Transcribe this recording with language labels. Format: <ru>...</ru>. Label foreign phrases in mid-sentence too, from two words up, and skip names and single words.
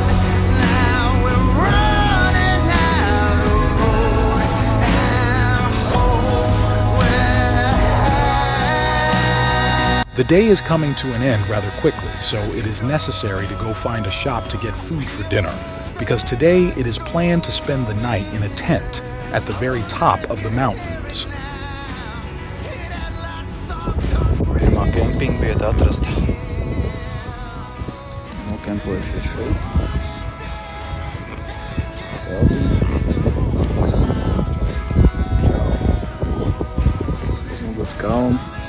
<en>Now we're running out of road and hope will. The day is coming to an end rather quickly, so it is necessary to go find a shop to get food for dinner, because today it is planned to spend the night in a tent at the very top of the mountains.</en> <lv>Pirmā kempinga vieta atrasta. Nokempojušies šeit. Teltiņa. Tas muguras kalni.</lv>